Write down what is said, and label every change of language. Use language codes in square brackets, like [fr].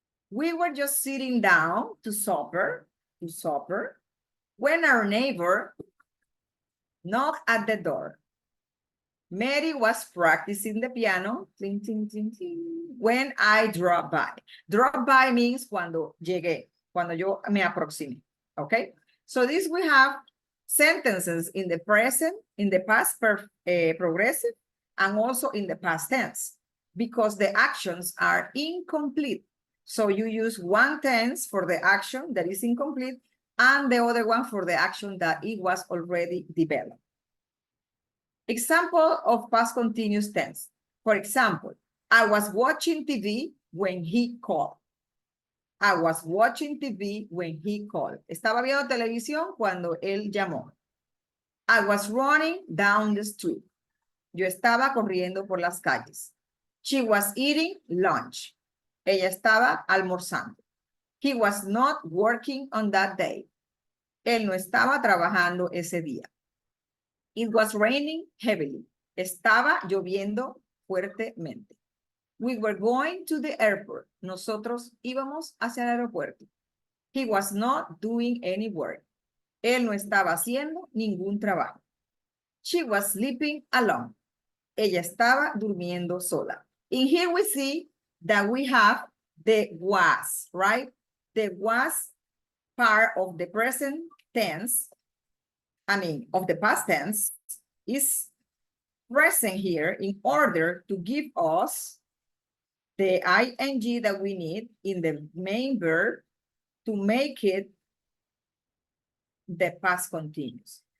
[en] We were just sitting down to supper, when our neighbor knocked at the door. Mary was practicing the piano, ting, ting, ting, ting, when I dropped by. Drop by means [es] cuando llegué, cuando yo me aproximé, okay? [en] So this we have sentences in the present, in the past progressive, and also in the past tense, because the actions are incomplete. So you use one tense for the action that is incomplete, and the other one for the action that it was already developed. Example of past continuous tense. For example, I was watching TV when he called. I was watching TV when he called. [es] Estaba viendo televisión cuando él llamó. [en] I was running down the street. [es] Yo estaba corriendo por las calles. [en] She was eating lunch. [es] Ella estaba almorzando. [en] He was not working on that day. [es] Él no estaba trabajando ese día. [en] It was raining heavily. [es] Estaba lloviendo fuertemente. [en] We were going to the airport. [es] Nosotros íbamos hacia el aeropuerto. [en] He was not doing any work. [es] Él no estaba haciendo ningún trabajo. [en] She was sleeping alone. [es] Ella estaba durmiendo sola. [en] In here we see that we have the was, right? The was part of the present tense, of the past tense, is present here in order to give us the ing that we need in the main verb to make it the past continuous.